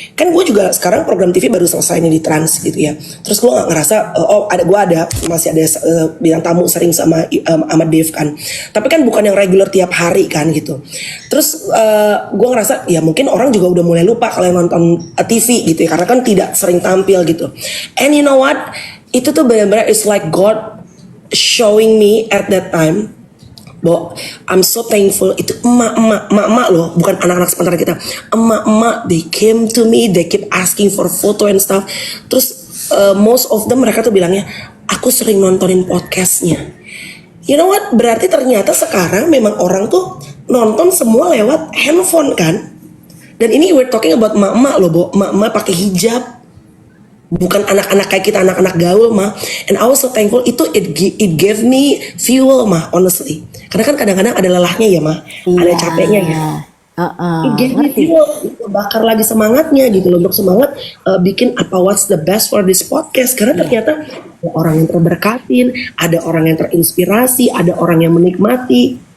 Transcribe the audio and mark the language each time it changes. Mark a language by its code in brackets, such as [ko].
[id] Kan gue juga sekarang program TV baru selesai nih di Trans gitu ya. Terus gue nggak ngerasa masih ada bintang tamu sering sama Dave kan. Tapi kan bukan yang regular tiap hari kan gitu. Terus gue ngerasa ya mungkin orang juga udah mulai lupa kalau yang nonton TV gitu ya, karena kan tidak sering tampil gitu. [en] And you know what? [id] Itu tuh benar-benar [en] it's like God showing me at that time, [id] bahwa [en] I'm so thankful. [id] Itu emak-emak loh, bukan anak-anak sementara kita, emak-emak, [en] they came to me, they keep asking for photo and stuff. [id] Terus [en] most of them [id] mereka tuh bilangnya, aku sering nontonin podcastnya. [en] You know what? [id] Berarti ternyata sekarang memang orang tuh nonton semua lewat handphone kan. Dan ini [en] we're talking about [id] emak-emak loh, Bo. Emak-emak pakai hijab, bukan anak-anak kayak kita, anak-anak gaul mah. [en] And I was so thankful. Itu it gave me fuel mah, honestly. [id] Karena kan kadang-kadang ada lelahnya ya mah, ada capeknya ya. [en] It gave me fuel, [id] itu bakar lagi semangatnya gitu loh, untuk semangat bikin apa [en] what's the best for this podcast. [id] Karena ternyata ada orang yang terberkatin, ada orang yang terinspirasi, ada orang yang menikmati.